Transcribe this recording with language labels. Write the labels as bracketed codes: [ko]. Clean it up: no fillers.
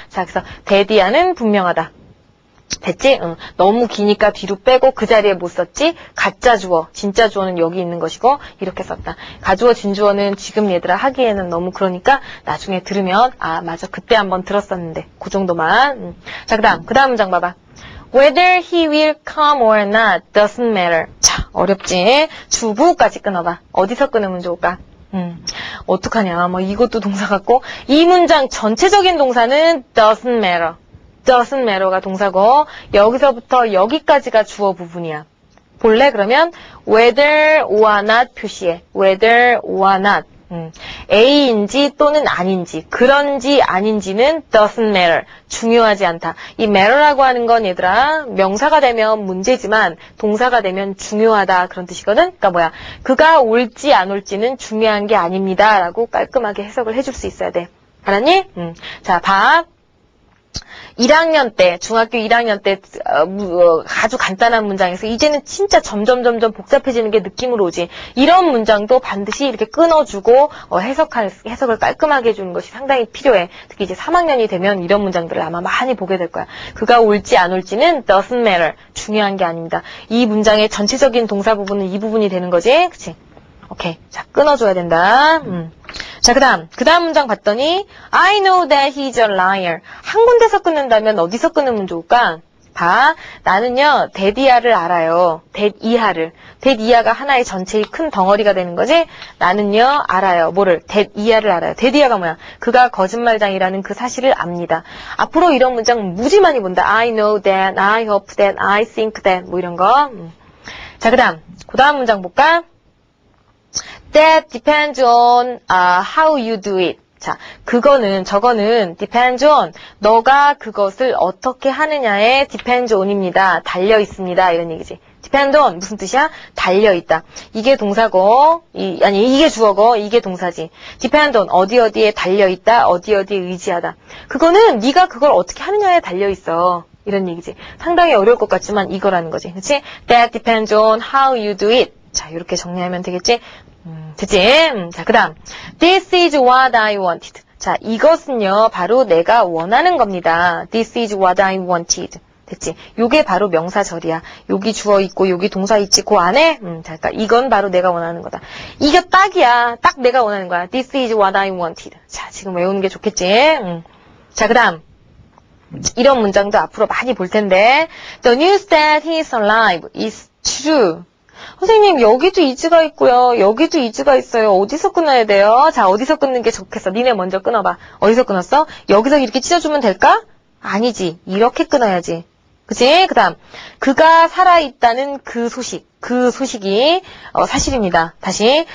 [ko] 자, 그래서 대디아는 분명하다. 됐지? 응. 너무 기니까 뒤로 빼고 그 자리에 못 썼지? 가짜 주어, 진짜 주어는 여기 있는 것이고 이렇게 썼다. 가주어, 진주어는 지금 얘들아 하기에는 너무 그러니까 나중에 들으면 맞아 그때 한번 들었었는데 그 정도만. 자, 그 다음 문장 봐봐. [en] Whether he will come or not doesn't matter. [ko] 자, 어렵지? 주부까지 끊어봐. 어디서 끊으면 좋을까? 어떡하냐. 뭐 이것도 동사 같고 이 문장 전체적인 동사는 [en] doesn't matter. doesn't matter [ko] 가 동사고 여기서부터 여기까지가 주어 부분이야. 볼래? 그러면 [en] whether or not [ko] 표시해. [en] whether or not. [ko] A인지 또는 아닌지, 그런지 아닌지는 [en] doesn't matter. [ko] 중요하지 않다. 이 matter라고 하는 건 얘들아, 명사가 되면 문제지만 동사가 되면 중요하다. 그런 뜻이거든? 그러니까 뭐야? 그가 올지 안 올지는 중요한 게 아닙니다. 라고 깔끔하게 해석을 해줄 수 있어야 돼. 알았니? 자, 봐. 1학년 때, 중학교 1학년 때 아주 간단한 문장에서 이제는 진짜 점점 복잡해지는 게 느낌으로 오지. 이런 문장도 반드시 이렇게 끊어주고 해석을 깔끔하게 해주는 것이 상당히 필요해. 특히 이제 3학년이 되면 이런 문장들을 아마 많이 보게 될 거야. 그가 올지 안 올지는 [en] doesn't matter. [ko] 중요한 게 아닙니다. 이 문장의 전체적인 동사 부분은 이 부분이 되는 거지. 그치? 오케이. 자, 끊어줘야 된다. 자, 그 다음 문장 봤더니 [en] I know that he's a liar. [ko] 한 군데서 끊는다면 어디서 끊으면 좋을까? 봐. 나는요, 대디아를 알아요. 대이하를. 대이하가 하나의 전체의 큰 덩어리가 되는 거지? 나는요, 알아요. 뭐를? 대이하를 알아요. 대디아가 뭐야? 그가 거짓말장이라는 그 사실을 압니다. 앞으로 이런 문장 무지 많이 본다. [en] I know that, I hope that, I think that, [ko] 뭐 이런 거. 자, 그 다음 문장 볼까? [en] That depends on how you do it. [ko] 자, 저거는 [en] depends on, [ko] 너가 그것을 어떻게 하느냐에 depends on입니다. 달려 있습니다. 이런 얘기지. depend on 무슨 뜻이야? 달려 있다. 이게 동사고, 이게 주어고, 이게 동사지. depend on 어디에 달려 있다, 어디에 의지하다. 그거는 네가 그걸 어떻게 하느냐에 달려 있어. 이런 얘기지. 상당히 어려울 것 같지만 이거라는 거지. 그치? [en] That depends on how you do it. [ko] 자, 이렇게 정리하면 되겠지? 됐지? 자, 그 다음. [en] This is what I wanted. [ko] 자, 이것은요, 바로 내가 원하는 겁니다. [en] This is what I wanted. [ko] 됐지? 요게 바로 명사절이야. 여기 주어 있고, 여기 동사 있지, 그 안에? 자, 그러니까 이건 바로 내가 원하는 거다. 이게 딱이야. 딱 내가 원하는 거야. [en] This is what I wanted. [ko] 자, 지금 외우는 게 좋겠지? 자, 그 다음. 이런 문장도 앞으로 많이 볼 텐데. [en] The news that he is alive is true. [ko] 선생님, 여기도 is가 있고요. 여기도 is가 있어요. 어디서 끊어야 돼요? 자, 어디서 끊는 게 좋겠어? 니네 먼저 끊어봐. 어디서 끊었어? 여기서 이렇게 찢어주면 될까? 아니지. 이렇게 끊어야지. 그치? 그 다음. 그가 살아있다는 그 소식이 사실입니다. 다시.